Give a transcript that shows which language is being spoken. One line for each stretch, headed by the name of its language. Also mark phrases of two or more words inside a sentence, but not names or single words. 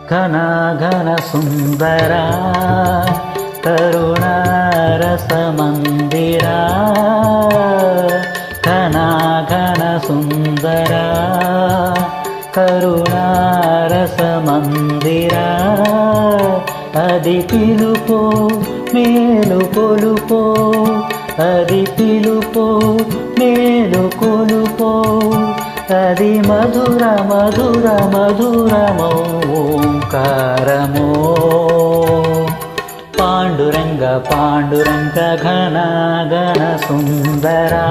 Kannada: ಘನ ಘನ ಸುಂದರ ಕರುಣಾರಸ ಮಂದಿರ ಘನ ಘನ ಸುಂದರ
Telugu: కరుణారస మందిర అది పిలుపో మేలు కొలుపో అది పిలుపో మేలు కొలుపో అది మధుర మధుర మధురమో ఓంకారమో పాండురంగ పాండురంగ ఘన ఘన సుందర